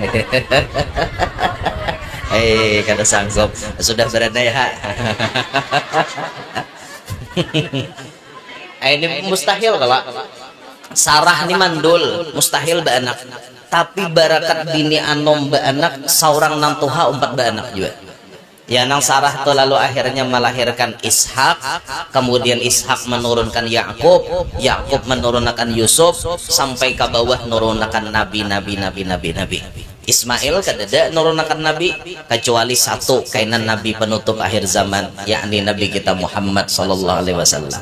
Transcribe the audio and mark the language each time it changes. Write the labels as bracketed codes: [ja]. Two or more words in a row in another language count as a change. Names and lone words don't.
[bjn] Kada sanggup sudah berada ya. Ini mustahil kalau Sarah ini mandul, mustahil baanak. Tapi barakat bini anom baanak, seorang nantuha 4 baanak juga. [id] Ya nang Sarah itu lalu akhirnya melahirkan Ishak, kemudian Ishak menurunkan Yakub, Yakub menurunkan Yusuf, sampai ke bawah menurunkan nabi. Ismail kadada menurunkan nabi kecuali satu, kainan nabi penutup akhir zaman, yakni Nabi kita Muhammad [ar] صلى الله عليه وسلم.